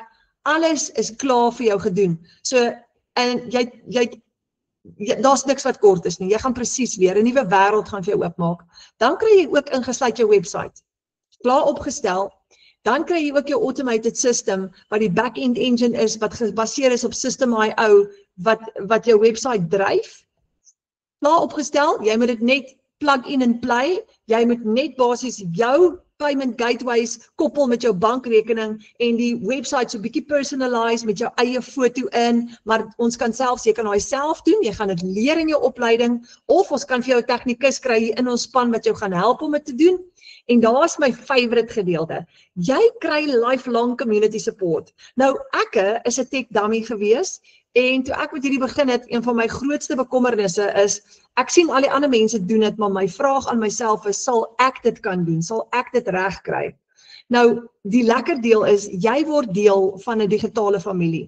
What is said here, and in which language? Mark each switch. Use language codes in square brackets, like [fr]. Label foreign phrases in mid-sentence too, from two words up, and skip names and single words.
[af] Alles is klaar vir jou gedoen. So en daar's niks wat kort is nie. Jy gaan presies leer. 'n Nuwe wêreld gaan vir jou oopmaak. Dan kry jy ook ingesluit jou website. Klaar opgestel. Dan kry jy ook jou [en] automated system [af] wat die [en] back-end engine [af] is wat gebaseer is op System.io wat jou website dryf. Klaar opgestel, jy moet dit net [en] plug in [af] en play. Jy moet net basies jou [en] payment gateways [af] koppel met jou bankrekening en die website so bietjie personalize met jou eie foto in, maar ons kan selfs, jy kan daai self doen, jy gaan dit leer in jou opleiding, of ons kan vir jou 'n tegnikus kry hier in ons span wat jou gaan help om dit te doen. En daar is my favorite gedeelte. Jy kry [en] lifelong community support. [af] Nou, ek is 'n [en] tech dummy [af] gewees en toe ek met hierdie begin het, een van my grootste bekommernisse is, ek sien al die ander mense doen dit, maar my vraag aan myself is, sal ek dit kan doen? Sal ek dit reg kry? Nou, die lekker deel is, jy word deel van 'n digitale familie.